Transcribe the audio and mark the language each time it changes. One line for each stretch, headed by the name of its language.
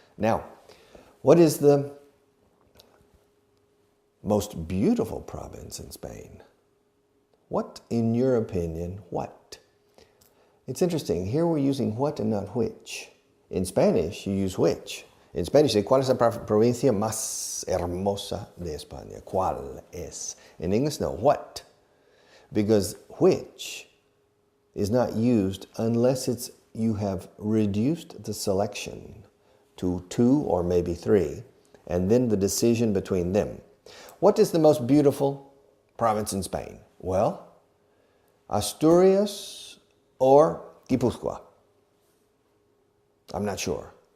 English: Now, what is the most beautiful province in Spain? What, in your opinion, what? It's interesting. Here we're using what and not which. In Spanish, you use which.
Spanish: In Spanish, say, ¿cuál es la provincia más hermosa de España?
English: ¿Cuál es? In English, no. What? Because which is not used unless you have reduced the selection to 2 or maybe 3, and then the decision between them. What is the most beautiful province in Spain? Well, Asturias or Guipúzcoa? I'm not sure.